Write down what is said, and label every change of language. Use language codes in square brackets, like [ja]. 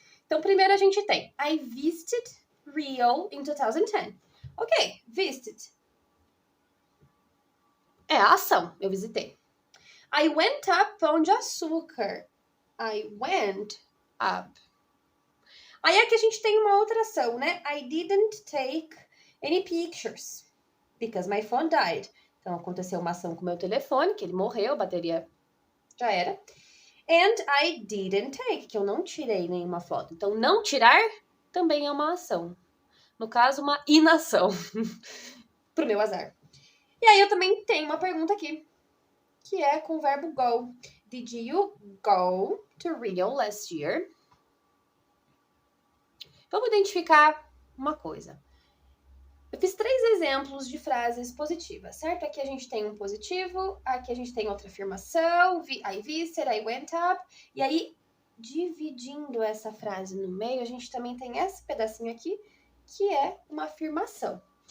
[pt] Então, primeiro a gente tem [en] I visited Rio in 2010. [pt] Ok, visited. É a ação, eu visitei. [en] I went up Pão de Açúcar. I went up. [pt] Aí aqui a gente tem uma outra ação, né? [en] I didn't take any pictures because my phone died. [pt] Então, aconteceu uma ação com o meu telefone, que ele morreu, a bateria já era. [en] And I didn't take, [pt] que eu não tirei nenhuma foto. Então, não tirar também é uma ação. No caso, uma inação. Pro meu azar. E aí eu também tenho uma pergunta aqui, que é com o verbo go. [en] Did you go to Rio last year? [pt] Vamos identificar uma coisa. Eu fiz 3 exemplos de frases positivas, certo? Aqui a gente tem um positivo, aqui a gente tem outra afirmação, [en] I visited, I went up. [pt] E aí, dividindo essa frase no meio, a gente também tem esse pedacinho aqui, que é uma afirmação.